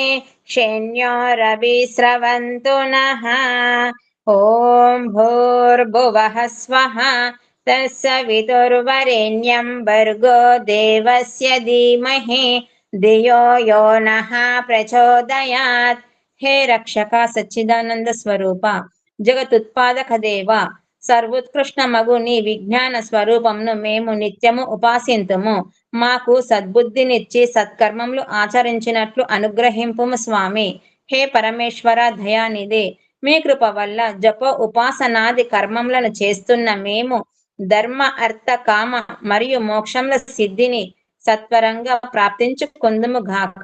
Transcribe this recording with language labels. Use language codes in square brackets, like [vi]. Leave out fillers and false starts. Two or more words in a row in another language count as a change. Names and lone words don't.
[sa] शण्योरभिस्रवन्तु नः ॐ भूर्भुवः स्वः तत्सवितुर्वरेण्यं भर्गो देवस्य धीमहि धियो यो नः प्रचोदयात्। [hi] हे रक्षक सच्चिदानंद स्वरूप जगतुत्पादक देव [te] సర్వోత్కృష్ణ మగు నీ విజ్ఞాన స్వరూపమును మేము నిత్యము ఉపాసింతుము. మాకు సద్బుద్ధినిచ్చి సత్కర్మములు ఆచరించినట్లు అనుగ్రహింపుము స్వామి. హే పరమేశ్వర దయానిధి, మీ కృప వల్ల జప ఉపాసనాది కర్మములను చేస్తున్న మేము ధర్మ అర్థ కామ మరియు మోక్షముల సిద్ధిని సత్వరంగా ప్రాప్తించుకుందుము గాక.